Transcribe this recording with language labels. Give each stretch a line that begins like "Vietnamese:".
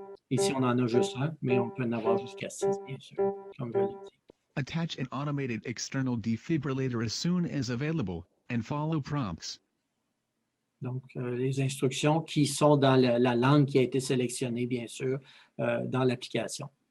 French: Ici, on en a juste un, mais on peut en avoir jusqu'à 6, bien sûr, comme je l'ai dit.
English: Attach an automated external defibrillator as soon as available, and follow prompts.
French: Donc, les instructions qui sont dans la langue qui a été sélectionnée, bien sûr, dans l'application.